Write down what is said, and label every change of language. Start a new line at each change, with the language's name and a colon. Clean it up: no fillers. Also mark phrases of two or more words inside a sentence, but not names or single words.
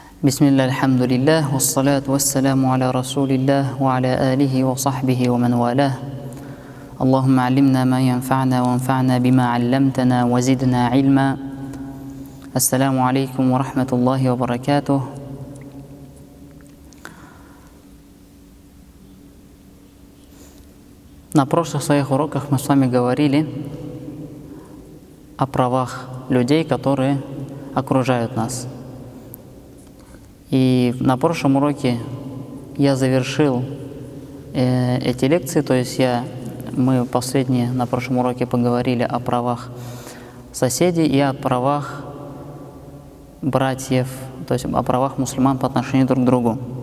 Arabic: بسم الله، الحمد لله، والصلاة والسلام على رسول الله، وعلى آله وصحبه ومن والاه. اللهم علمنا ما ينفعنا وانفعنا بما علمتنا وزدنا علما. السلام عليكم ورحمة الله وبركاته.
Russian: На прошлых своих уроках мы с вами говорили о правах людей, которые окружают нас. И на прошлом уроке я завершил эти лекции, то есть мы последние на прошлом уроке поговорили о правах соседей и о правах братьев, то есть о правах мусульман по отношению друг к другу.